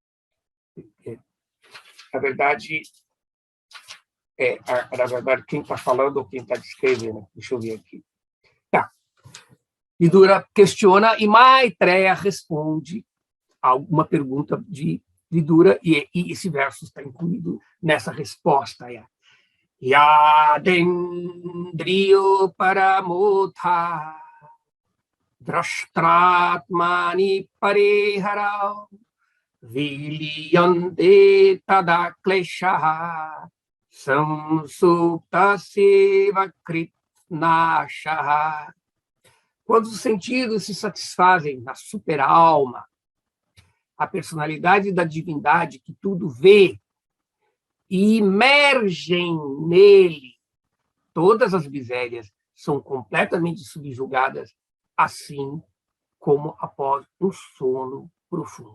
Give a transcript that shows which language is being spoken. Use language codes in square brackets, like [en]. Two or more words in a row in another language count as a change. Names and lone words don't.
[pt] Na verdade, quem está falando ou quem está descrevendo? Deixa eu ver aqui. Tá. Vidura questiona e Maitreya responde a uma pergunta de Vidura, e esse verso está incluído nessa resposta. [sa] यदेन्द्रियोपरमोऽथ द्रष्टात्मनि परे हरौ विलीयन्ते तदा क्लेशाः संसुप्तस्येव कृत्स्नशः. [pt] Quando os sentidos se satisfazem na superalma, a personalidade da divindade que tudo vê, e imergem nele, todas as misérias são completamente subjugadas, assim como após um sono profundo.